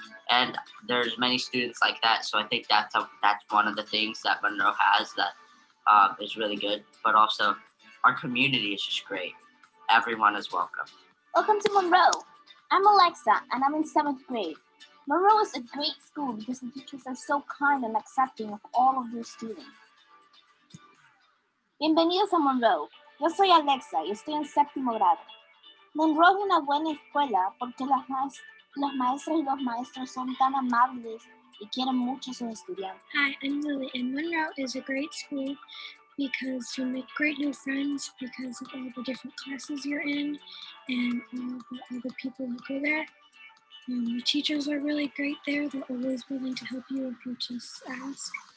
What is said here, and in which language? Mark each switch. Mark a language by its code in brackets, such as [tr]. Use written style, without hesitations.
[en] And there's many students like that, so I think that's one of the things that Monroe has that is really good. But also, our community is just great. Everyone is welcome. Welcome to Monroe. I'm Alexa, and I'm in 7th grade. Monroe is a great school because the teachers are so kind and accepting of all of their students. [es] Bienvenidos a Monroe. Yo soy Alexa y estoy en 7º grado. Monroe es una buena escuela porque los maestros y los maestros son tan amables y quieren mucho a sus estudiantes. [en] Hi, I'm Lily, and Monroe is a great school because you make great new friends because of all the different classes you're in and all the other people who go there. The teachers are really great there. They're always willing to help you if you just ask.